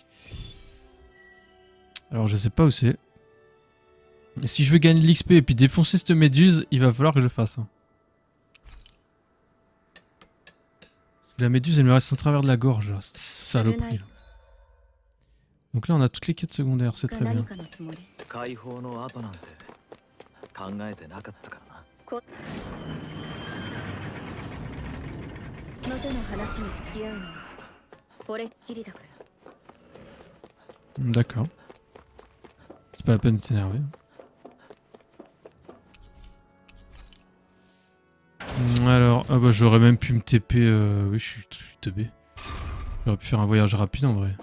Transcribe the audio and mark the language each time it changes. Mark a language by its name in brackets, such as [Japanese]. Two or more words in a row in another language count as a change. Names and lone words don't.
[French] Alors je sais pas où c'est. Mais si je veux gagner de l'XP et puis défoncer cette méduse, il va falloir que je le fasse. Hein. Parce que la méduse, elle me reste en travers de la gorge, là. Cette saloperie. Là. Donc là, on a toutes les quêtes secondaires, c'est très bien. [Japanese] 解放の後なんて考えてなかったからな。またの話に付き合うのはこれっきりだから。 [French] D'accord. C'est pas la peine de s'énerver. Alors, ah bah j'aurais même pu me TP. Oui, je suis teubé. J'aurais pu faire un voyage rapide en vrai.